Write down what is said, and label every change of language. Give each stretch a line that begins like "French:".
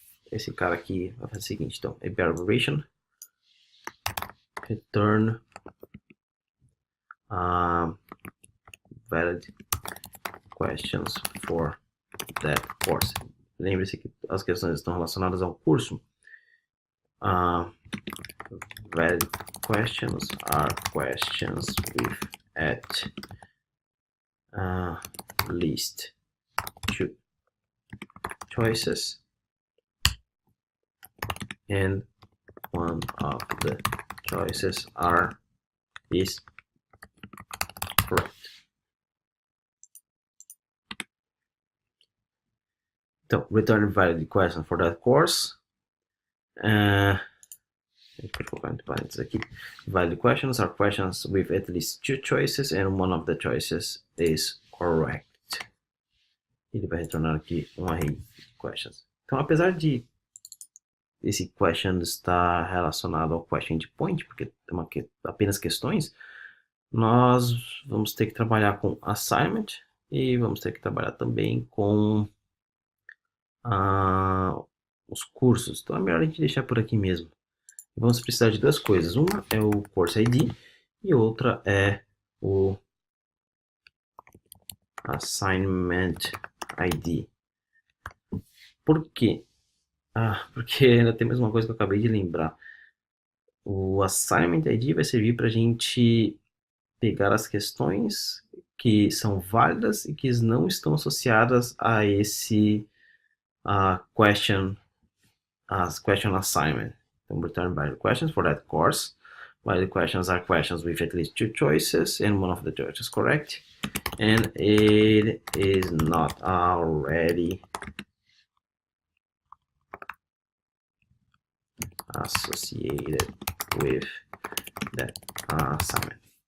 Portuguese: Esse cara aqui vai fazer o seguinte, então,
English: a variation return valid questions for that course.
Portuguese: Lembre-se que as questões estão relacionadas ao curso.
English: Valid questions are questions with at least two choices, and one of the choices is correct. Então, return valid question for that course.
Portuguese: Pode colocar entre parênteses aqui.
English: Valid questions are questions with at least two choices and one of the choices is correct.
Portuguese: Ele vai retornar aqui um array de questions. Então, apesar de esse question estar relacionado ao question endpoint, porque é apenas questões, nós vamos ter que trabalhar com assignment e vamos ter que trabalhar também com os cursos. Então é melhor a gente deixar por aqui mesmo. Vamos precisar de duas coisas. Uma é o course ID e outra é o assignment ID. Por quê? Porque ainda tem mais uma coisa que eu acabei de lembrar. O assignment ID vai servir para a gente pegar as questões que são válidas e que não estão associadas a esse question assignment.
English: Então, return valid questions for that course. Valid questions are questions with at least two choices and one of the choices correct. And it is not already associated with that assignment.